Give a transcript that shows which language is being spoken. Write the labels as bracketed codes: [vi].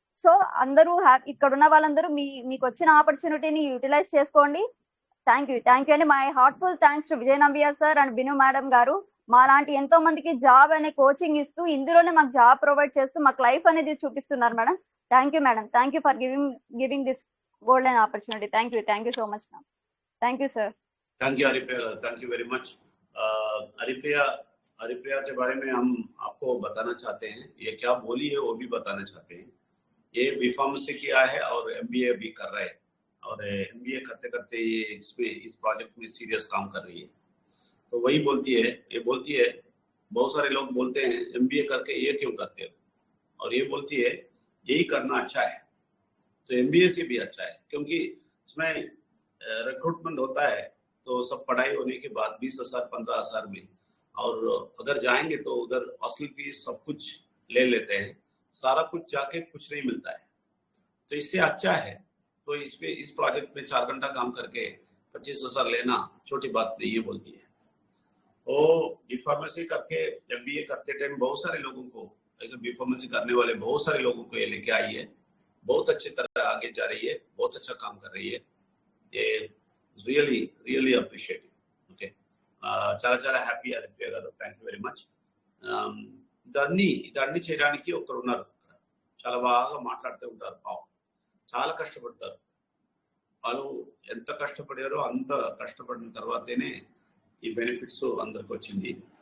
[te] So అందరూ ఇక్కడ ఉన్న వాళ్ళందరూ మీకు వచ్చిన ఆపర్చునిటీని యూటిలైజ్ చేసుకోండి. థ్యాంక్ యూ అండి. [en] my heartful thanks to Vijay Nambiar sir and Binu madam [te] గారు. మాలాంటి ఎంతో మందికి జాబ్ అనే కోచింగ్ ఇస్తూ ఇందులోనే మాకు జాబ్ ప్రొవైడ్ చేస్తూ మాకు లైఫ్ అనేది చూపిస్తున్నారు madam. Thank you madam. [en] Thank you for giving this golden opportunity. Thank you so much ma'am. Thank you sir. Thank you Haripriya, thank you very much. [hi] Haripriya के बारे में हम आपको बताना चाहते हैं, ये क्या बोली है वो भी बताना चाहते हैं. ये बी फार्मेसी किया है और एमबीए भी कर रहा है और एमबीए करते करते ये इस प्रोजेक्ट में सीरियस काम कर रही है. तो वही बोलती है बहुत सारे लोग बोलते हैं एमबीए करके ये क्यों करते हो, और ये बोलती है यही करना अच्छा है. तो MBA से भी अच्छा है, क्योंकि इसमें रिक्रूटमेंट होता है तो सब पढ़ाई होने के बाद 20,000 15,000 में, और अगर जाएंगे तो उधर हॉस्टल फीस सब कुछ ले लेते हैं, सारा कुछ जाके कुछ नहीं मिलता है। तो इससे अच्छा है, तो इस प्रोजेक्ट में 4 घंटा काम करके 25,000 लेना छोटी बात नहीं है बोलती है। वो B.Pharmacy करके MBA करते टाइम बहुत सारे लोगों को, ऐसे B.Pharmacy करने वाले बहुत सारे लोगों को ये लेके आई है, बहुत अच्छी तरह आगे जा रही है, बहुत अच्छा काम कर रही है, ये रियली [en] Appreciate. [te] ఓకే, చాలా హ్యాపీ ఆదిత్య గారు, [en] Thank you very much. [te] ఇదన్నీ చేయడానికి ఒకరు ఉన్నారు, చాలా బాగా మాట్లాడుతూ ఉంటారు, పాపం చాలా కష్టపడతారు. వాళ్ళు ఎంత కష్టపడారో అంత కష్టపడిన తర్వాతనే ఈ బెనిఫిట్స్ అందరికి వచ్చింది.